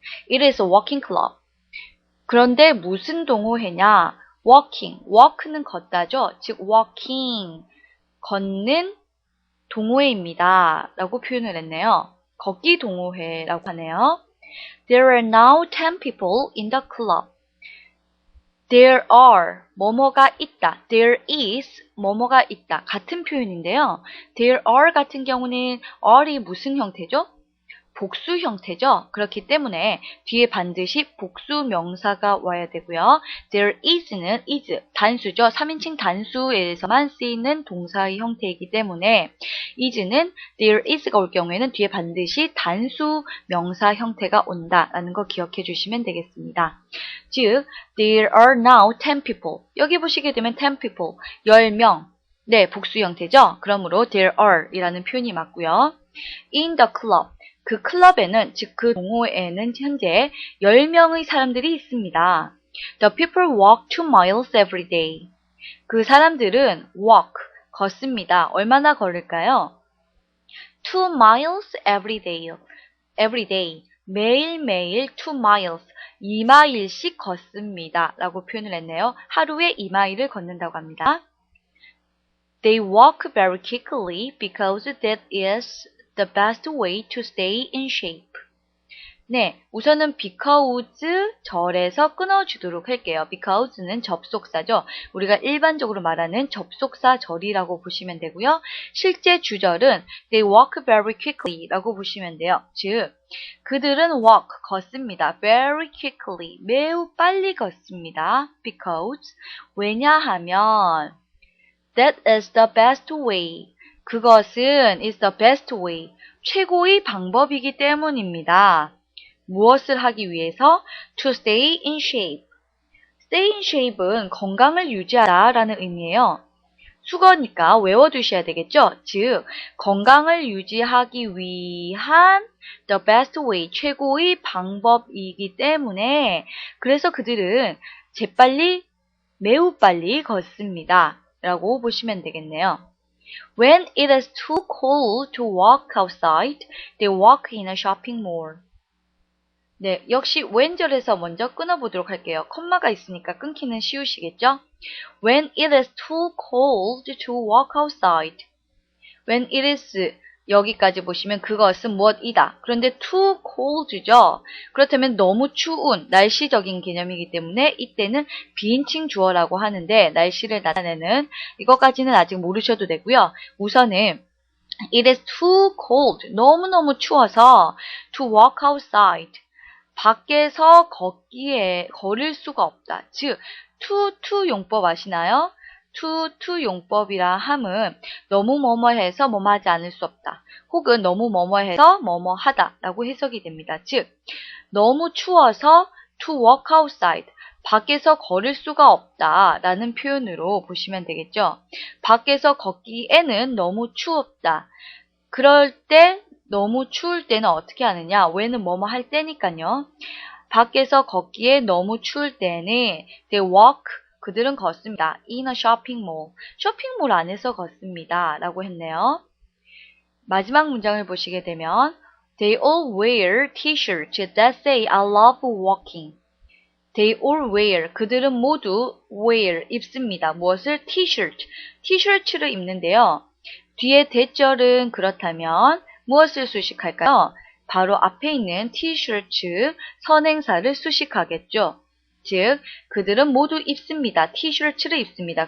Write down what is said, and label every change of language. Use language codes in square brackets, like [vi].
[en] It is a walking club. [ko] 그런데 무슨 동호회냐? walk는 걷다죠. 즉 walking, 걷는 동호회입니다. 라고 표현을 했네요. 걷기 동호회라고 하네요. [en] There are now 10 people in the club. There are, [ko] 뭐뭐가 있다. [en] There is, [ko] 뭐뭐가 있다. 같은 표현인데요. There are 같은 경우는 are이 무슨 형태죠? 복수 형태죠. 그렇기 때문에 뒤에 반드시 복수 명사가 와야 되고요. There is는 is, 단수죠. 3인칭 단수에서만 쓰이는 동사의 형태이기 때문에 is는 there is가 올 경우에는 뒤에 반드시 단수 명사 형태가 온다라는 거 기억해 주시면 되겠습니다. [en] 즉, there are now 10 people. [ko] 여기 보시게 되면 10 people, 10명. 네, 복수 형태죠. 그러므로 there are 이라는 표현이 맞고요. [en] In the club. [ko] 그 클럽에는, 즉 그 동호회에는 현재 10명의 사람들이 있습니다. [en] The people walk 2 miles every day. [ko] 그 사람들은 walk, 걷습니다. 얼마나 걸을까요? [en] 2 miles every day. [ko] 매일매일 2 miles, 2마일씩 걷습니다. 라고 표현을 했네요. 하루에 2마일을 걷는다고 합니다. [en] They walk very quickly because that is the best way to stay in shape. [ko] 네, 우선은 because 절에서 끊어주도록 할게요. because는 접속사죠. 우리가 일반적으로 말하는 접속사 절이라고 보시면 되고요. 실제 주절은 [en] they walk very quickly [ko] 라고 보시면 돼요. 즉, 그들은 walk, 걷습니다. [en] very quickly, [ko] 매우 빨리 걷습니다. [en] because, [ko] 왜냐하면 [en] that is the best way. [ko] 그것은 [en] is the best way. [ko] 최고의 방법이기 때문입니다. 무엇을 하기 위해서? [en] To stay in shape. [ko] Stay in shape은 건강을 유지하다 라는 의미예요. 수거니까 외워두셔야 되겠죠? 즉, 건강을 유지하기 위한 the best way, 최고의 방법이기 때문에 그래서 그들은 재빨리, 매우 빨리 걷습니다. 라고 보시면 되겠네요. [en] When it is too cold to walk outside, they walk in a shopping mall. [ko] 네, 역시 when절에서 먼저 끊어보도록 할게요. 컴마가 있으니까 끊기는 쉬우시겠죠? [en] When it is too cold to walk outside. When it is, [ko] 여기까지 보시면 그것은 무엇이다. 그런데 too cold죠. 그렇다면 너무 추운 날씨적인 개념이기 때문에 이때는 비인칭 주어라고 하는데 날씨를 나타내는 이것까지는 아직 모르셔도 되고요. 우선은 [en] it is too cold, [ko] 너무너무 추워서 [en] to walk outside. [ko] 밖에서 걸을 수가 없다. 즉, to 용법 아시나요? to 용법이라 함은 너무 뭐뭐해서 뭐뭐하지 않을 수 없다. 혹은 너무 뭐뭐해서 뭐뭐하다 라고 해석이 됩니다. 즉, 너무 추워서 [en] to walk outside. [ko] 밖에서 걸을 수가 없다 라는 표현으로 보시면 되겠죠. 밖에서 걷기에는 너무 추웠다. 그럴 때 너무 추울 때는 어떻게 하느냐? when은 뭐뭐 할 때니까요. 밖에서 걷기에 너무 추울 때는 [en] they walk, [ko] 그들은 걷습니다. [en] in a shopping mall. [ko] 쇼핑몰 안에서 걷습니다. 라고 했네요. 마지막 문장을 보시게 되면 [en] They all wear t-shirts that say I love walking. They all wear. [ko] 그들은 모두 wear 입습니다. 무엇을? t-shirt. 티셔츠를 입는데요. 뒤에 대절은 그렇다면 무엇을 수식할까요? 바로 앞에 있는 티셔츠 선행사를 수식하겠죠. 즉, 그들은 모두 입습니다. 티셔츠를 입습니다.